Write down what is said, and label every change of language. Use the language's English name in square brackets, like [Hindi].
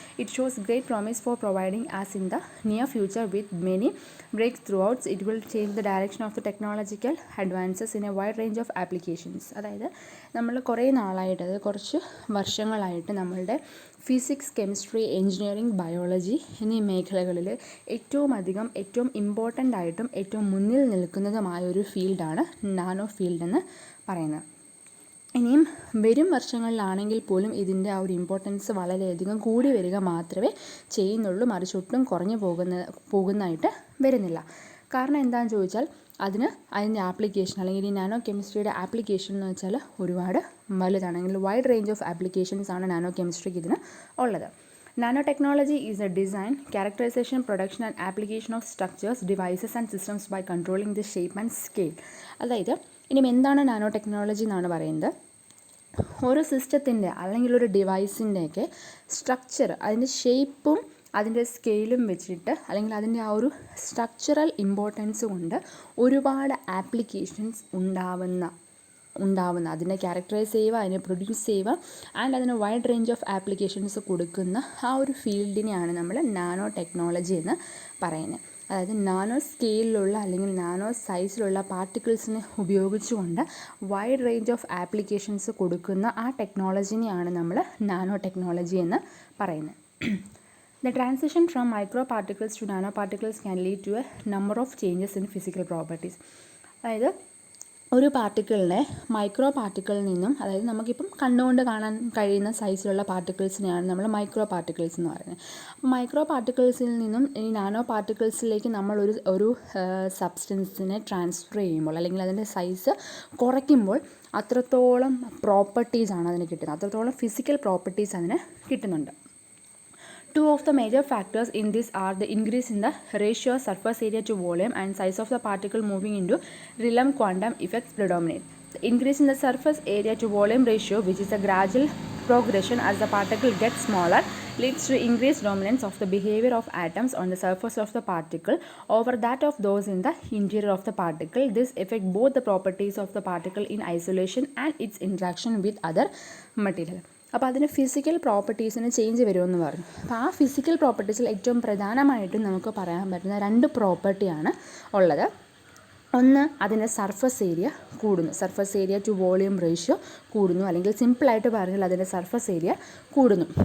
[English] It shows great promise for providing us in the near future with many breakthroughs. It will change the direction of the technological advances in a wide range of applications. [Malayalam] അതായത് നമ്മൾ കുറേ നാളായിട്ട്, അതായത് കുറച്ച് വർഷങ്ങളായിട്ട് നമ്മളുടെ physics, chemistry, engineering, biology എന്നീ മേഖലകളിൽ ഏറ്റവും ഇമ്പോർട്ടൻ്റ് ആയിട്ടും ഏറ്റവും മുന്നിൽ നിൽക്കുന്നതുമായ ഒരു ഫീൽഡാണ് നാനോ ഫീൽഡ് എന്ന് പറയുന്നത്. ഇനിയും വരും വർഷങ്ങളിലാണെങ്കിൽ പോലും ഇതിൻ്റെ ആ ഒരു ഇമ്പോർട്ടൻസ് വളരെയധികം കൂടി വരിക മാത്രമേ ചെയ്യുന്നുള്ളൂ, മറിച്ച് ഒട്ടും കുറഞ്ഞു പോകുന്നതായിട്ട് വരുന്നില്ല. കാരണം എന്താണെന്ന് ചോദിച്ചാൽ അതിൻ്റെ ആപ്ലിക്കേഷൻ, അല്ലെങ്കിൽ ഈ നാനോ കെമിസ്ട്രിയുടെ ആപ്ലിക്കേഷൻ എന്ന് വെച്ചാൽ ഒരുപാട് വലുതാണ്. അല്ലെങ്കിൽ [English] wide range of applications [Malayalam] ആണ് നാനോ കെമിസ്ട്രിക്ക് ഇതിന് ഉള്ളത്. [English] Nanotechnology is a design, characterization, production and application of structures, devices and systems by controlling the shape and scale. [Malayalam] അതായത് ഇനി എന്താണ് നാനോ ടെക്നോളജി എന്നാണ് പറയുന്നത്. ഒരു സിസ്റ്റത്തിൻ്റെ അല്ലെങ്കിൽ ഒരു ഡിവൈസിൻ്റെയൊക്കെ സ്ട്രക്ചർ, അതിൻ്റെ ഷേപ്പും അതിൻ്റെ സ്കെയിലും വെച്ചിട്ട്, അല്ലെങ്കിൽ അതിൻ്റെ ആ ഒരു സ്ട്രക്ചറൽ ഇമ്പോർട്ടൻസ് കൊണ്ട് ഒരുപാട് ആപ്ലിക്കേഷൻസ് ഉണ്ടാവുന്ന അതിനെ ക്യാരക്ടറൈസ് ചെയ്യുക, അതിനെ പ്രൊഡ്യൂസ് ചെയ്യുക ആൻഡ് അതിന് [English] wide range of applications [Malayalam] കൊടുക്കുന്ന ആ ഒരു ഫീൽഡിനെയാണ് നമ്മൾ നാനോ ടെക്നോളജി എന്ന് പറയുന്നത്. അതായത് നാനോ സ്കെയിലുള്ള അല്ലെങ്കിൽ നാനോ സൈസിലുള്ള പാർട്ടിക്കിൾസിനെ ഉപയോഗിച്ചുകൊണ്ട് [English] wide range of applications [Malayalam] കൊടുക്കുന്ന ആ ടെക്നോളജിനെയാണ് നമ്മൾ നാനോ ടെക്നോളജി എന്ന് പറയുന്നത്. [English] The transition from microparticles to nanoparticles can lead to a number of changes in physical properties. [Malayalam] അതായത് ഒരു പാർട്ടിക്കിളിനെ മൈക്രോ പാർട്ടിക്കിളിൽ നിന്നും, അതായത് നമുക്കിപ്പം കണ്ണുകൊണ്ട് കാണാൻ കഴിയുന്ന സൈസിലുള്ള പാർട്ടിക്കിൾസിനെയാണ് നമ്മൾ മൈക്രോ പാർട്ടിക്കിൾസ് എന്ന് പറയുന്നത്. അപ്പോൾ മൈക്രോ പാർട്ടിക്കിൾസിൽ നിന്നും ഈ നാനോ പാർട്ടിക്കിൾസിലേക്ക് നമ്മൾ ഒരു സബ്സ്റ്റൻസിനെ ട്രാൻസ്ഫർ ചെയ്യുമ്പോൾ, അല്ലെങ്കിൽ അതിൻ്റെ സൈസ് കുറയ്ക്കുമ്പോൾ അത്രത്തോളം പ്രോപ്പർട്ടീസാണ് അതിന് കിട്ടുന്നത്, അത്രത്തോളം ഫിസിക്കൽ പ്രോപ്പർട്ടീസ് അതിന് കിട്ടുന്നുണ്ട്. [English] Two of the major factors in this are the increase in the ratio surface area to volume and size of the particle moving into realm quantum effects predominate. The increase in the surface area to volume ratio, which is a gradual progression as the particle gets smaller, leads to increased dominance of the behavior of atoms on the surface of the particle over that of those in the interior of the particle. This affects both the properties of the particle in isolation and its interaction with other material. [Malayalam] അപ്പോൾ അതിന് physical പ്രോപ്പർട്ടീസിന് change വരുമെന്ന് പറഞ്ഞു. അപ്പോൾ ആ physical പ്രോപ്പർട്ടീസിൽ ഏറ്റവും പ്രധാനമായിട്ടും നമുക്ക് പറയാൻ പറ്റുന്ന രണ്ട് പ്രോപ്പർട്ടിയാണ് ഉള്ളത്. ഒന്ന്, അതിൻ്റെ സർഫസ് ഏരിയ കൂടുന്നു, surface area to volume ratio കൂടുന്നു, അല്ലെങ്കിൽ സിമ്പിളായിട്ട് പറഞ്ഞാൽ അതിൻ്റെ സർഫസ് ഏരിയ കൂടുന്നു.